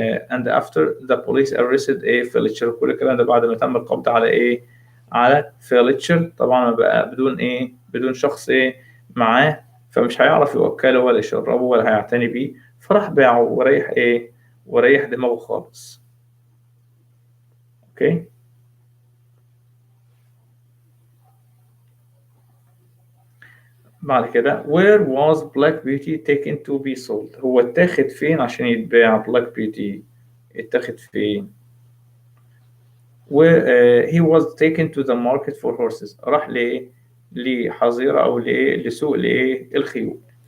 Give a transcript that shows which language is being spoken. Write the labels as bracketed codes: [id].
[en] and after the police arrested Fletcher. [ar] كل الكلام ده بعد ما تم القبض على على Fletcher. طبعا بقى بدون شخص معاه فمش هيعرف يوكله ولا يشربه ولا هيعتني بيه فراح باعه وريح دماغه خالص. اوكي بعد كده [en] where was Black Beauty taken to be sold؟ [ar] هو اتاخد فين عشان يتباع [en] Black Beauty؟ [ar] اتاخد فين؟ [en] he was taken to the market for horses. [ar] راح لحظيرة أو لسوق الخيول.